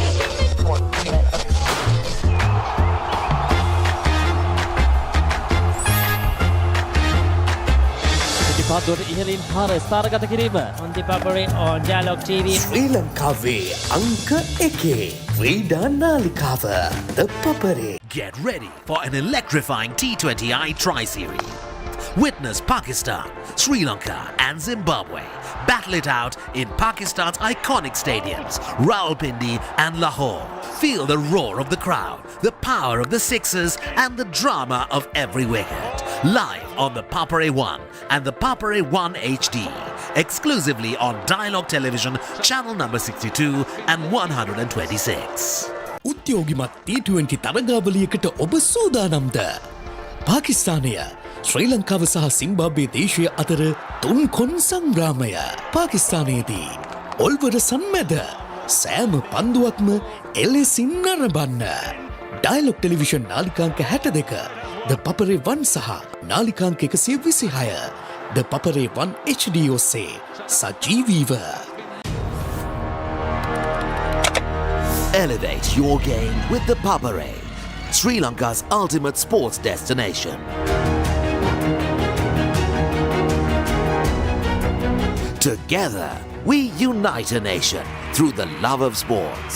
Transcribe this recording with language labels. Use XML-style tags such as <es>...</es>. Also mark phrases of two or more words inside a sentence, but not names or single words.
<si>පිටිපත්තුවට ඉහළින් පාර ස්ථානගත කිරීම</si> <en>on ThePapare on Dialog TV.</en> <si>ශ්‍රී ලංකාවේ අංක 1 ක්‍රීඩා නාලිකාව ThePapare.</si> <en>Get ready for an electrifying T20I tri-series. Witness Pakistan, Sri Lanka and Zimbabwe battle it out in Pakistan's iconic stadiums, Rawalpindi and Lahore. Feel the roar of the crowd, the power of the sixers and the drama of every wicket. Live on the Papare 1 and the Papare 1 HD. Exclusively on Dialog Television, channel number 62 and 126.</en> <si>උද්‍යෝගිමත් T20 තරගාවලියකට ඔබ සූදානම්ද? පාකිස්තානය ශ්‍රී ලංකාව සහ සිම්බාබ්වේ දේශය අතර තුන් කොන් සංග්‍රාමය. පාකිස්තානයේදී ඔල්වර සම්මැද සෑම පන්දුවක්ම එලෙසින් නරඹන්න. ඩයලොග් ටෙලිවිෂන් නාලිකාංක 62, ThePapare 1 සහ නාලිකාංක 126, ThePapare 1 HD ඔස්සේ සජීවීව.</si> <en>Elevate your game with ThePapare, Sri Lanka's ultimate sports destination. Together, we unite a nation through the love of sports.</en>